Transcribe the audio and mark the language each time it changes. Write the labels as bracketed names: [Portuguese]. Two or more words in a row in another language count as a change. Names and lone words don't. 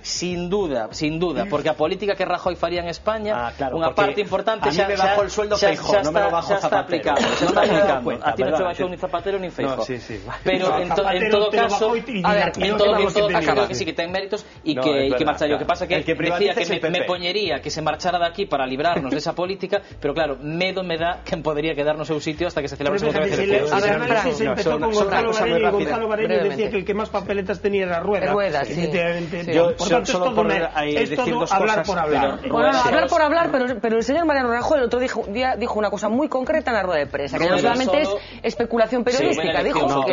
[Spanish] Sin duda, [Galician] porque a política que Rajoy faría en España, unha parte importante xa está aplicando, a ti non te baixou nin Zapatero nin Feijóo, pero en todo caso creo que sí que ten méritos e que marcha. O que pasa que decía que me poñería que se marchara de aquí para librarnos desa política, pero claro, medo me dá que podería quedar no seu sitio hasta que se celebrase outra vez eleccións. [Spanish] A ver, se empezó con Gonzalo Varela decía que el que más papeletas tenía era Rueda. Yo solo por decir dos cosas. Hablar por hablar, pero el señor Mariano Rajoy el otro día dijo una cosa muy concreta en la rueda de prensa, que no solamente es especulación periodística, dijo que...